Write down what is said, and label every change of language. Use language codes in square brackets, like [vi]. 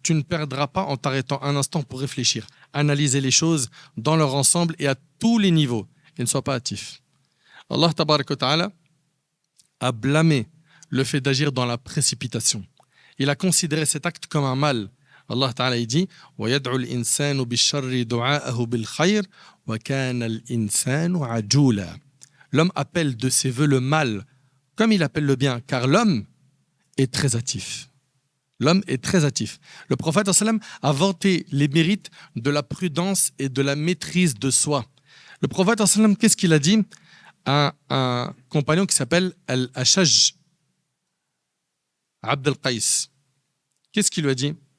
[fr] Tu ne perdras pas en t'arrêtant un instant pour réfléchir, analyser les choses dans leur ensemble et à tous les niveaux, et ne sois pas hâtif. Allah tabarak wa ta'ala a blâmé le fait d'agir dans la précipitation. Il a considéré cet acte comme un mal. [ar] Allah Ta'ala dit وَيَدْعُ الْإِنسَانُ بِالشَّرِّ دُعَاءَهُ بِالْخَيْرِ وَكَانَ الْإِنسَانُ عَجُولًا. [fr] L'homme appelle de ses voeux le mal comme il appelle le bien, car l'homme est très hâtif. L'homme est très hâtif. Le prophète sallam a vanté les mérites de la prudence et de la maîtrise de soi. Le prophète sallam, qu'est-ce qu'il a dit à un compagnon qui s'appelle Al-Ashaj Abd al-Qais? Qu'est-ce qu'il lui a dit?